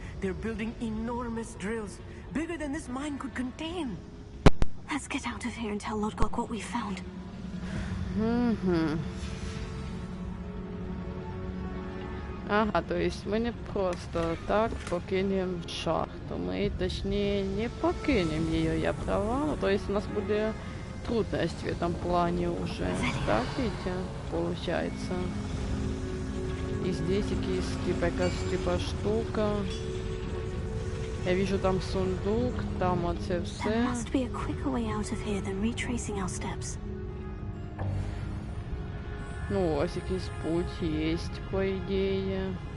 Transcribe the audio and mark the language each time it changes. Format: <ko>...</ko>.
<en>They're building enormous drills, bigger than this mine could contain. Let's get out of here and tell Lodgok what we found.</en> <ru>Ага, то есть мы не просто так покинем шахту. Мы, точнее, не покинем ее, я права. Ну, то есть у нас будет трудности в этом плане уже. Так ведь получается. И здесь типа штука. Я вижу там сундук, там</ru> <uk>оце</uk> <en>There</en> <ru>все.</ru> <en>must be a quicker way out of here than retracing our steps.</en> <ru>Ну,</ru> <uk>ось якийсь</uk> <ru>путь есть, по идее.</ru>